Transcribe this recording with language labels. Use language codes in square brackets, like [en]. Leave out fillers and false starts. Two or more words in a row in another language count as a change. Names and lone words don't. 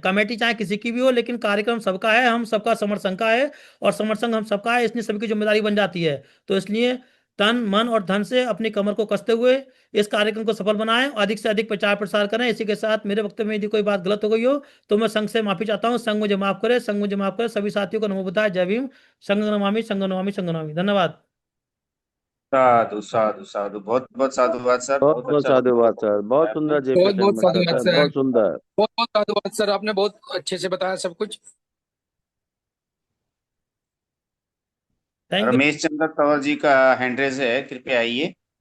[hi] कमेटी चाहे किसी की भी हो, लेकिन कार्यक्रम सबका है, हम सबका समर संघ का है, और समर संघ हम सबका है, इसलिए सभी की जिम्मेदारी बन जाती है। तो इसलिए तन मन और धन से अपनी कमर को कसते हुए इस कार्यक्रम को सफल बनाएं, अधिक से अधिक प्रचार प्रसार करें। इसी के साथ मेरे वक्तव्य में यदि कोई बात गलत हो गई हो तो मैं संघ से माफी चाहता हूँ। संघ मुझे माफ करे, संघ मुझे माफ करे। सभी साथियों को [sa] नमो बुद्धाय। [hi] जय भीम। [sa] संघ नमामि, संघ नमामि, संघ नमामि। [hi] धन्यवाद। साधु साधु साधु, बहुत बहुत साधुवाद सर, बहुत बहुत बहुत अच्छा साधुवाद सर, बहुत सुंदर जय बहुत बहुत पटेल साधुवाद सर, सर। बहुत सुंदर। बहुत बहुत साधुवाद सर, आपने बहुत अच्छे से बताया सब कुछ। [en] Thank you. [hi] रमेश चंद्र तंवर जी का [en] hand raise [hi] है, कृपया आइए।